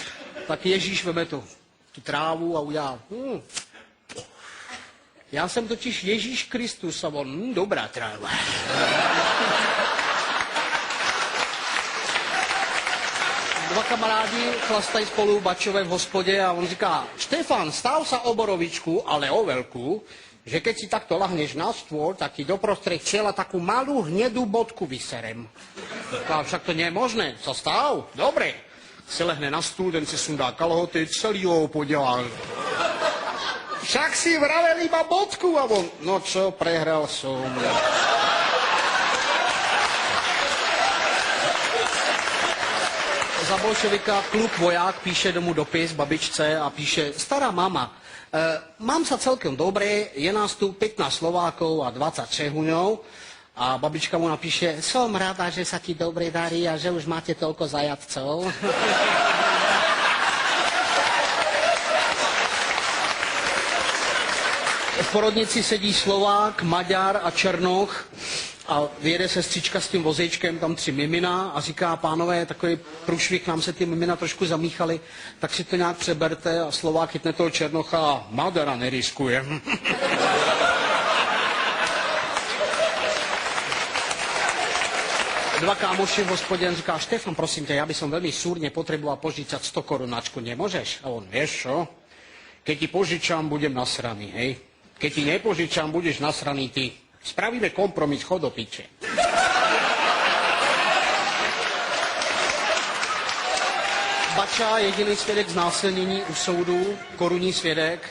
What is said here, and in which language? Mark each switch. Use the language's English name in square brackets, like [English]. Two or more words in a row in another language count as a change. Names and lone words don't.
[Czech] Tak Ježíš veme tu trávu a udělá: Já jsem totiž Ježíš Kristus a on: dobrá tráva. Dva kamarádi chlastají spolu bačové v hospodě a on říká: [Slovak] Štefan, stav sa o borovičku, ale o veľkú, že keď si takto lahneš na stôl, tak ti doprostred čela takú malú hnedú bodku vyserem. A však to nie je možné. Co stav? Dobre. [Czech] Se lehne na stůl, ten si sundá kalhoty, celý ho podělá. [Slovak] Však si vravel iba bodku a on: no čo, prehral som. [Czech] Za bolševika kluk voják píše domů dopis babičce a píše: [Slovak] stará mama, mám sa celkem dobre, je nás tu 15 Slovákov a 20 Čehuňov. A babička mu napíše: som rada, že sa ti dobre darí a že už máte toľko zajatcov. [Czech] V porodnici sedí Slovák, Maďar a Černoch a vyjede sestřička s tím vozíčkem, tam 3 mimina a říká: pánové, takový průšvih, nám se ty mimina trošku zamíchaly, tak si to nějak přeberte. A Slovák chytne toho Černocha a: Madera neriskuje. Dva kámoši v hospodě říká: Štefan, prosím tě, [Slovak] já bych som veľmi súrne potreboval požičať 100 korunáčku, nemôžeš? A on: vieš čo? Keď ti požičam, budem nasraný, hej? Keď ti nepožičam, budeš nasraný ty. Spravíme kompromis, chod do piče. [Czech] Bača, jediný svědek znásilnění u soudu, korunní svědek.